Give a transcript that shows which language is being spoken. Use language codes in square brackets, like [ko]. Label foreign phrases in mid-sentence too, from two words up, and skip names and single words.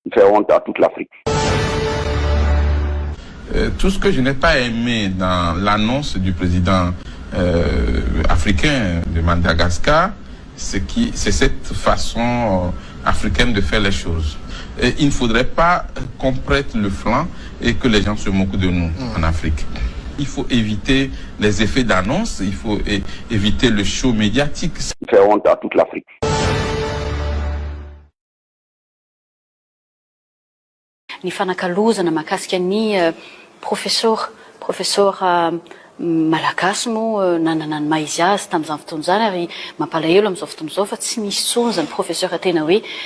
[fr] Tout ce que je n'ai pas aimé dans l'annonce du président africain de Madagascar, c'est cette façon africaine de faire les choses. Et il ne faudrait pas qu'on prête le flanc et que les gens se moquent de nous en Afrique. Il faut éviter les effets d'annonce, il faut éviter le show médiatique. Il fait honte à toute l'Afrique. [mg] Ny fanakalozana mahakasika ny professeur malagasy moa nanana ny maha izy azy tamin'izany fotoana izany ary mampalahelo amin'izao fotoana izao fa tsy misy tsony zany professeur tena hoe